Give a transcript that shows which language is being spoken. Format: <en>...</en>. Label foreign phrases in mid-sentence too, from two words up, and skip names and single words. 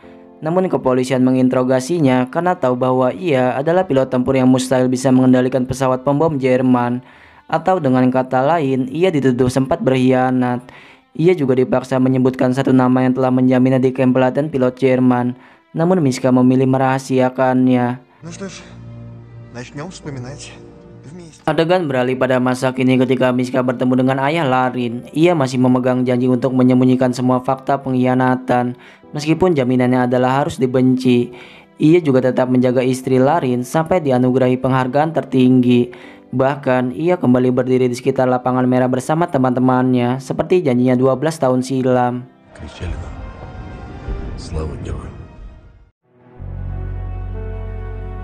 <id>Namun kepolisian menginterogasinya karena tahu bahwa ia adalah pilot tempur yang mustahil bisa mengendalikan pesawat pembom Jerman. Atau dengan kata lain, ia dituduh sempat berkhianat. Ia juga dipaksa menyebutkan satu nama yang telah menjaminnya di kamp pelatihan pilot Jerman. Namun Miska memilih merahasiakannya.</id> <ru>Ну что ж, начнем вспоминать вместе.</ru> <id>Adegan beralih pada masa kini ketika Miska bertemu dengan ayah Larin. Ia masih memegang janji untuk menyembunyikan semua fakta pengkhianatan. Meskipun jaminannya adalah harus dibenci, ia juga tetap menjaga istri Larin sampai dianugerahi penghargaan tertinggi. Bahkan ia kembali berdiri di sekitar lapangan merah bersama teman-temannya seperti janjinya 12 tahun silam.</id> <ru>Кричали нам. Слава героям.</ru>